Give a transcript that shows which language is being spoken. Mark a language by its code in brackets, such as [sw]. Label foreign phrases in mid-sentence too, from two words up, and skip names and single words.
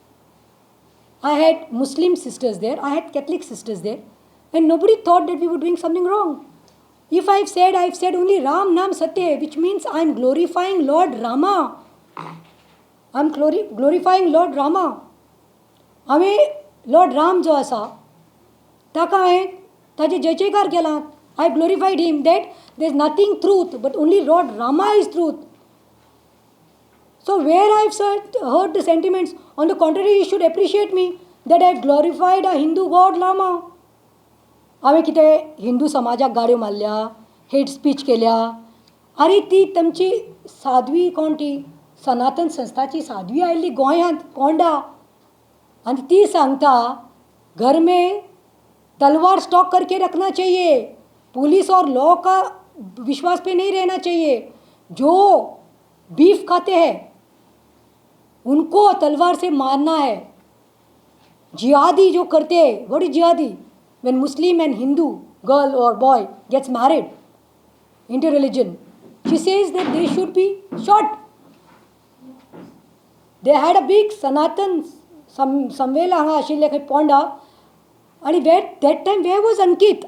[en] I had Muslim sisters there. I had Catholic sisters there. And nobody thought that we were doing something wrong. If I've said only Ram Naam Satya, which means I'm glorifying Lord Rama. I'm glorifying Lord Rama. [kok] आम्ही Lord Ram जो असा, ताका हांवें ताजे जयकार केला. [en] I glorified him that there's nothing truth, but only Lord Rama is truth. So where I've heard the sentiments, on the contrary, you should appreciate me that I've glorified a Hindu God Rama. [kok] हांवें कितें हिंदू समाजाक गाड्यो मारल्या, [en] hate speech [kok] केल्या. अरे ती तुमची साध्वी कोण ती सनातन संस्थाची साध्वी आयिल्ली गोंयांत कोंडा, आनी ती सांगता [hi] घर में तलवार स्टॉक करके रखना चाहिए, पुलिस और लॉ का विश्वास पे नहीं रहना चाहिए. जो बीफ खाते हैं उनको तलवार से मारना है. जिहादी जो करते हैं, [en] what is [hi] जिहादी? [en] When Muslim and Hindu girl or boy gets married, interreligion, she says that they should be shot. They had a big Sanatan Samvela [kok] हांगा आशिल्ले खंय [en] ponda, and that time where was Ankit?